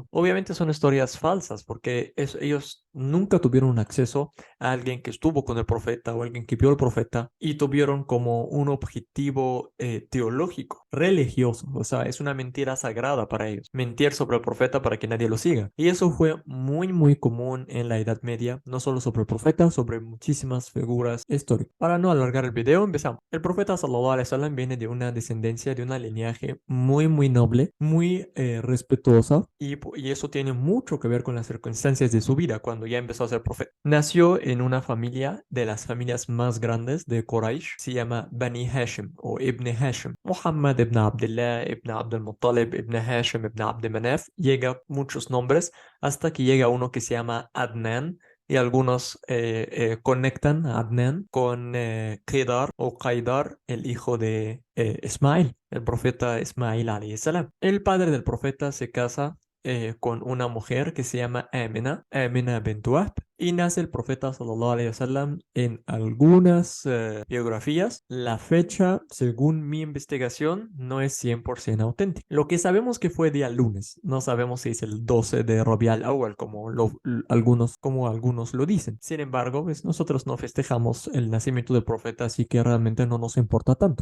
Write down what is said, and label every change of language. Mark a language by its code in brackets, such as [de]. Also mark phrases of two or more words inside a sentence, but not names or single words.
[es] Obviamente son historias falsas porque ellos nunca tuvieron acceso a alguien que estuvo con el profeta o alguien que vio al profeta y tuvieron como un objetivo teológico, religioso. O sea, es una mentira sagrada para ellos. Mentir sobre el profeta para que nadie lo siga. Y eso fue muy común en la Edad Media, no solo sobre el profeta, sobre muchísimas figuras históricas. Para no alargar el video, empezamos. El profeta [ar] صلى الله عليه وسلم [es] viene de una descendencia, de una linaje muy noble, muy respetuosa y eso tiene mucho que ver con las circunstancias de su vida cuando ya empezó a ser profeta. Nació en una familia de las familias más grandes de Quraysh, se llama Bani Hashim o Ibn Hashim. Muhammad ibn Abdullah, ibn Abdul Muttalib, ibn Hashim, ibn Abd Manaf, llega muchos nombres hasta que llega uno que se llama Adnan. Y algunos conectan a Adnan con Qidar o Qaidar, el hijo de Ismail, el profeta Ismail [ar] عليه السلام. [es] El padre del profeta se casa con una mujer que se llama Amina, Amina bint Wahb, y nace el profeta [ar] صلى الله عليه وسلم [es] en algunas biografías. La fecha, según mi investigación, no es 100% auténtica. Lo que sabemos que fue día lunes, no sabemos si es el 12 de Rabiul Awwal como algunos lo dicen. Sin embargo, pues, nosotros no festejamos el nacimiento del profeta, así que realmente no nos importa tanto.